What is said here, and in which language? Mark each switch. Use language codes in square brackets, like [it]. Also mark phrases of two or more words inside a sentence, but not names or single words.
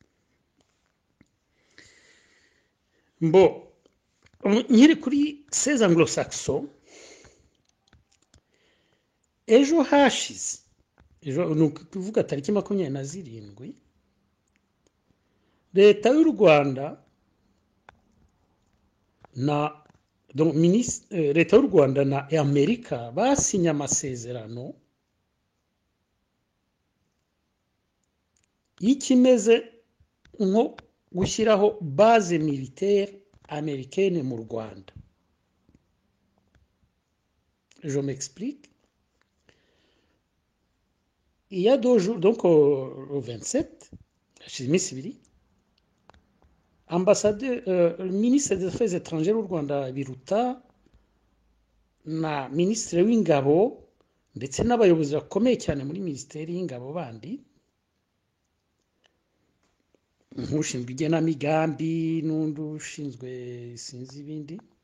[rw] Nkiri kuri [fr] ces anglo-saxons, [rw] ejo hashize, ejo ni ukuvuga tariki 27, leta y'u Rwanda na donc leta y'u Rwanda na Amerika basinye amasezerano y'ikimeze nko gushyiraho [fr] base militaire américaine [rw] mu Rwanda. [fr] Je m'explique. Il y a 2 jours, donc au 27, [rw] hashize iminsi ibiri, [fr] le ministre des Affaires étrangères [rw] w'u Rwanda Biruta na ministre w'ingabo ndetse n'abayobozi bakomeye cyane muri ministeri y'ingabo bandi, nk'ushinzwe igenamigambi n'undi ushinzwe sinzi ibindi,